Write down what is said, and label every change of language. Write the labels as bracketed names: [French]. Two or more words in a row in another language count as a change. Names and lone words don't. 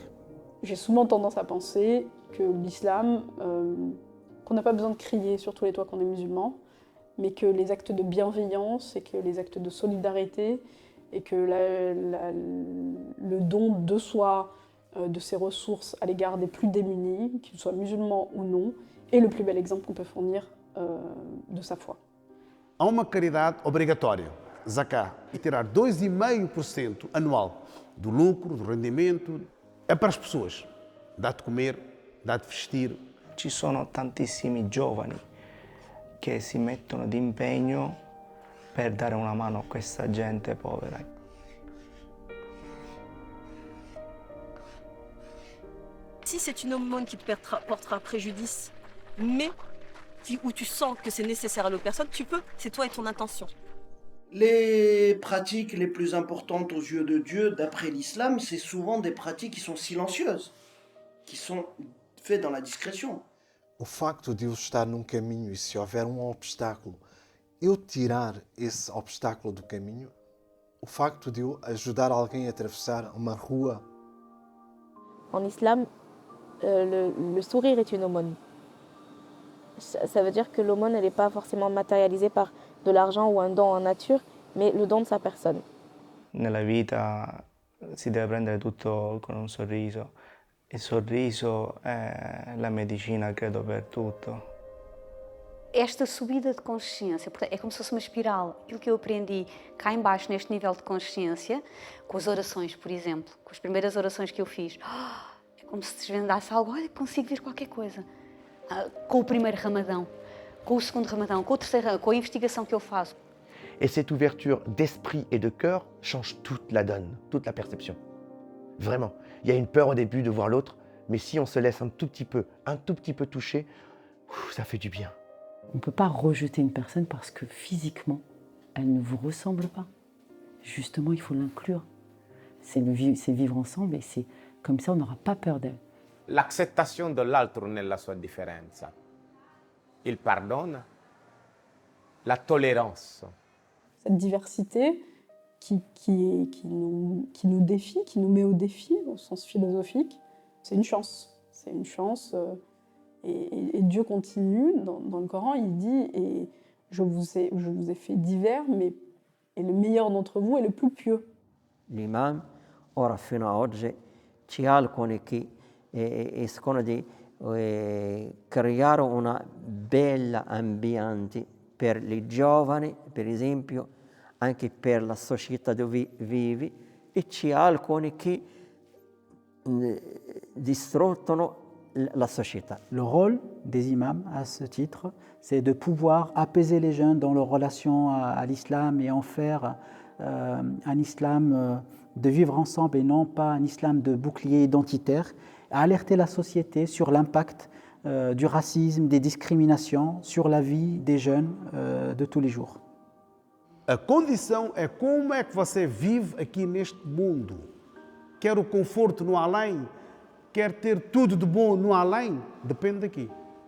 [French] J'ai souvent tendance à penser que l'islam, qu'on n'a pas besoin de crier sur tous les toits qu'on est musulman, mais que les actes de bienveillance et que les actes de solidarité et que le don de soi, de ses ressources à l'égard des plus démunis, qu'ils soient musulmans ou non, est le plus bel exemple qu'on peut fournir de sa foi. [Portuguese] Há uma caridade obrigatória, zakat, e tirar 2,5% anual do lucro, do rendimento, é para as pessoas. Dá de comer, dá de vestir. [Italian] Ci sono tantissimi giovani che si mettono d'impegno per dare una mano a questa gente povera. [French] Si c'est une aumône qui te portera préjudice, mais où tu sens que c'est nécessaire à l'autre personne, tu peux, c'est toi et ton intention. Les pratiques les plus importantes aux yeux de Dieu, d'après l'islam, c'est souvent des pratiques qui sont silencieuses, qui sont faites dans la discrétion. [Portuguese] O facto de eu estar num caminho e se houver obstáculo, eu tirar esse obstáculo do caminho, o facto de eu ajudar alguém a atravessar uma rua. [French] En islam, le sourire est une aumône. Ça veut dire que l'aumône, elle n'est pas forcément matérialisée par de l'argent ou un don en nature, mais le don de sa personne. [Italian] Nella vita si deve prendere tutto con un sorriso. Il sorriso è la medicina, credo, per tutto. [Portuguese] Esta subida de consciência, é como se fosse uma espiral. Aquilo que eu aprendi cá em baixo, neste nível de consciência, com as orações, por exemplo, com as primeiras orações que eu fiz, é como se desvendasse algo, olha, consigo ver qualquer coisa. Com o primeiro Ramadão, com o segundo Ramadão, com o terceiro, com a investigação que eu faço. [French] Et cette ouverture d'esprit et de cœur change toute la donne, toute la perception. Vraiment. Il y a une peur au début de voir l'autre, mais si on se laisse un tout petit peu toucher, ça fait du bien. On ne peut pas rejeter une personne parce que physiquement, elle ne vous ressemble pas. Justement, il faut l'inclure. C'est vivre ensemble et c'est comme ça, on n'aura pas peur d'elle. [Italian] L'accettazione dell'altro nella sua differenza, il pardon, [French] la tolérance. Cette diversité qui nous défie, qui nous met au défi au sens philosophique, c'est une chance. C'est une chance. Et Dieu continue, dans le Coran, il dit « Et je vous ai fait divers, et le meilleur d'entre vous est le plus pieux ». L'imam, [Italian] ora fino a oggi, ci ha alcuni che escono di creare una bella ambiente per i giovani, per esempio, anche per la società dove vivi, e ci ha alcuni che distruggono la société. [French] Le rôle des imams à ce titre, c'est de pouvoir apaiser les jeunes dans leur relation à l'islam et en faire un islam de vivre ensemble et non pas un islam de bouclier identitaire, alerter la société sur l'impact du racisme, des discriminations sur la vie des jeunes de tous les jours. [Portuguese] A condição é como é que você vive aqui neste mundo. Quer o conforto no além? Quer ter tudo de bom no além? Depende daqui.